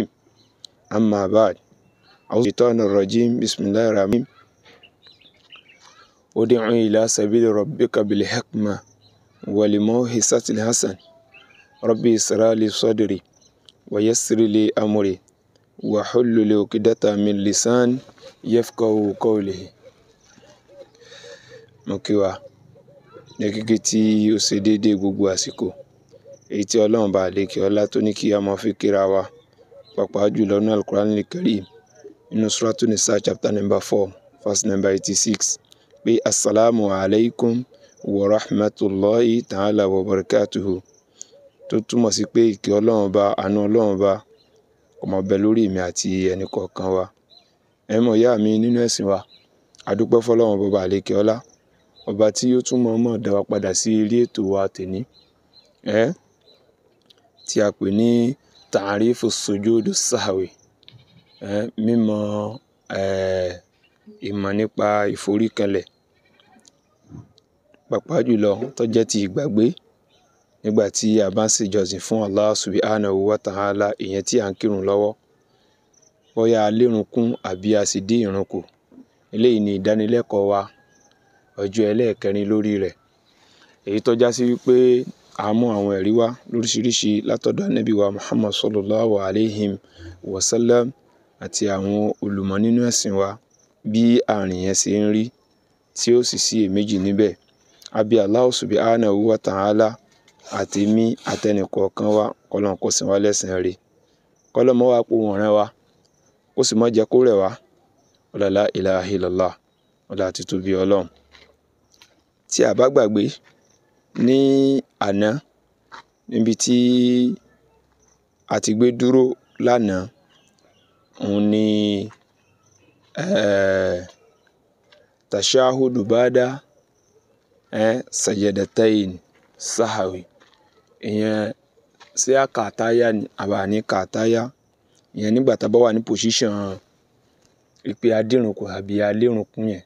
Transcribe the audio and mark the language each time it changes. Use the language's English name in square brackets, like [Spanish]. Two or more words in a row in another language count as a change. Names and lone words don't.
[Arabic] أما بعد أعوذ بالله الرجيم بسم الله الرحمن الرحيم ادع إلى سبيل ربك بالحكمة والموعظة الحسنة ربي اشرح لي صدري ويسر لي أمري واحلل عقدة من لساني يفقهوا قولي. [Yoruba] Mo kí wa ní kíkí tí ó ṣe déédéé gbogbo àsìkò èyí tí Ọlọ́run bá lékè ọlá tó ní kí a máa fi kíra wa pàápàá jùlọ ní Al-Qur'an al-Karim nínú Suratul Nisa [English] chapter number 4 verse number 86 [Yoruba] pé [Arabic] السلام عليكم ورحمة الله تعالى وبركاته, [Yoruba] tó túmọ̀ sí pé ìkẹ́ Ọlọ́run bá àánú Ọlọ́run bá kó máa bẹ lórí mi àti ẹnì kọ̀ọ̀kan wa. Ẹ̀yin ọmọ ìyá mi nínú ẹ̀sìn wa, a dúpẹ́ f'Ọlọ́run bá lékè ọlá, ọba tí ó tún mọ̀ọ́mọ̀ dá wa padà sí ilé ètò wa tèní tí a pè ní Ta'rifu Sujudu Sahwi, mímọ̀ ìmọ̀ nípa ìforíkanlẹ̀ pàápàá jùlọ tó jẹ́ ti ìgbàgbé nígbà tí a bá ń ṣèjọsìn fún [Arabic] الله سبحانه وتعالى, [Yoruba] ìyẹn tí à ń kírun lọ́wọ́, bóyá a lérun kún àbí a sì dín ìrun kù. Eléyìí ni ìdánilẹ́kọ̀ọ́ wa ọjọ́ ẹlẹ́ẹ̀kẹrin lórí rẹ̀, èyí tó já sí wípé a mú àwọn ẹ̀rí wá lóríṣiríṣi látọ̀dọ̀ Ànábì wa Muhammad [Arabic] صلى الله عليه وسلم [Yoruba] àti àwọn olùmọ̀ nínú ẹ̀sìn wa bí àárín yẹn ṣe ń rí tí ó sì sí èméjì níbẹ̀. A bí [Arabic] الله سبحانه وتعالى [Yoruba] àti mí àtẹnìkọ̀ọ̀kan wa kọ́lọ́n kó san wá lẹ́san rẹ̀, kọ́lọ́n mọ́ wá pò wọ́n rán wa, kó sì mọ́ jẹ́ kó rẹ̀ wá, [Arabic] لا إله إلا الله, [Yoruba] ọlá àti tóbi Ọlọ́run. Tí a bá gbàgbé ní àná níbi tí a ti gbé dúró lánàá, òun ni [Arabic] التشهد بعد سجدتي السهو, [Yoruba] ìyẹn sí àkàtáyà ni àbá ní kàtáyà, ìyẹn nígbà tá a bá wà ní position ìpè adírùnkù àbí alérùnkún yẹn.